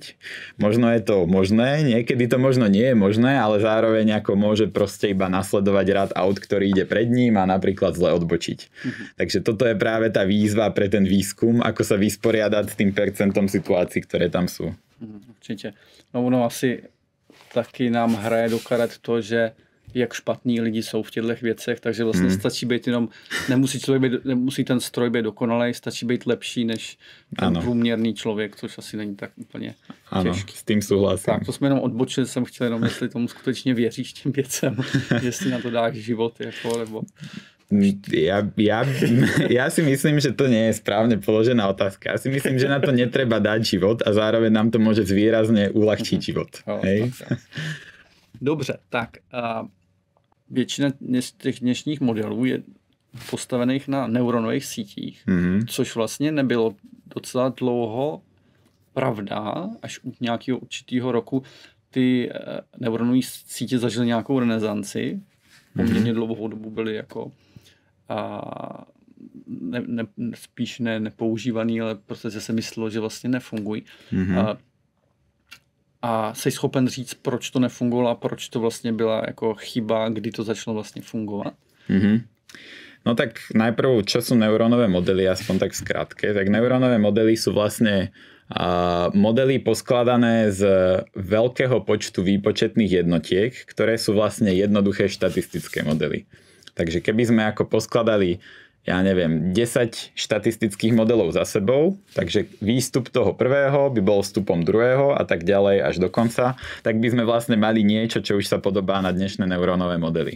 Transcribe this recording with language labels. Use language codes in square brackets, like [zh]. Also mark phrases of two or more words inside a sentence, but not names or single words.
[sk] Možno je to možné, niekedy to možno nie je možné, ale zároveň ako môže proste iba nasledovať rad aut, ktorý ide pred ním a napríklad zle odbočiť. Takže toto je práve tá výzva pre ten výskum, ako sa vysporiadať s tým percentom situácií, ktoré tam sú. Určite. [cs] No ono asi taky nám hraje do karet to, že jak špatní lidi jsou v těchto věcech, takže vlastně stačí být jenom, nemusí ten stroj být dokonalý, stačí být lepší než ten průměrný člověk, což asi není tak úplně těžký. S tím souhlasím. Tak, to jsme jenom odbočili, jsem chtěl jenom, jestli tomu skutečně věříš těm věcem, jestli na to dáš život, jako, nebo... [sk] Ja si myslím, že to nie je správne položená otázka. Ja si myslím, že na to netreba dať život a zároveň nám to môže výrazne uľahčiť život. Hej? [cs] Dobře, tak většina těch dnešních modelů je postavených na neuronových sítích, což vlastně nebylo docela dlouho pravda, až u nějakého určitého roku ty neuronové sítě zažily nějakou renesanci. Poměrně dlouhou dobu byly jako spíš nepoužívaný, ale protože se myslelo, že vlastně nefungují. A jsi schopen říct, proč to nefungovalo a proč to vlastně byla jako chyba, kdy to začalo vlastně fungovat? [sk] No tak najprv, čo sú neurónové modely, aspoň tak skrátke. Tak neurónové modely sú vlastne modely poskladané z veľkého počtu výpočetných jednotiek, ktoré sú vlastne jednoduché štatistické modely. Takže keby sme ako poskladali, ja neviem, 10 štatistických modelov za sebou, takže výstup toho prvého by bol vstupom druhého a tak ďalej až do konca, tak by sme vlastne mali niečo, čo už sa podobá na dnešné neurónové modely.